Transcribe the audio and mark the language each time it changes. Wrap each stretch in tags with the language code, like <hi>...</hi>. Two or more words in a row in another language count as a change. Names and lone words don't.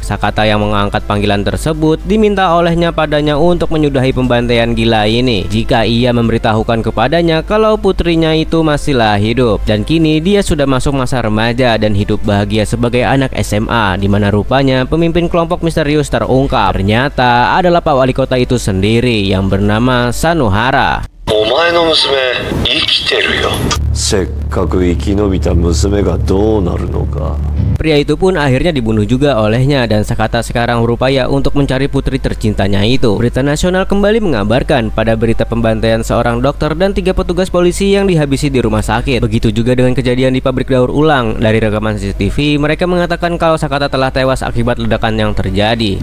<id>Sakata yang mengangkat panggilan tersebut diminta olehnya padanya untuk menyudahi pembantaian gila ini jika ia memberitahukan kepadanya kalau putrinya itu masihlah hidup dan kini dia sudah masuk masa remaja dan hidup bahagia sebagai anak SMA, di mana rupanya pemimpin kelompok misterius terungkap ternyata adalah Pak Wali Kota itu sendiri yang bernama Sanohara.</id> <ja>お前の娘生きてるよ。せっかく生き延びた娘がどうなるのか。</ja> <id>Pria itu pun akhirnya dibunuh juga olehnya dan Sakata sekarang berupaya untuk mencari putri tercintanya itu. Berita nasional kembali mengabarkan pada berita pembantaian seorang dokter dan 3 petugas polisi yang dihabisi di rumah sakit. Begitu juga dengan kejadian di pabrik daur ulang. Dari rekaman CCTV mereka mengatakan kalau Sakata telah tewas akibat ledakan yang terjadi.</id>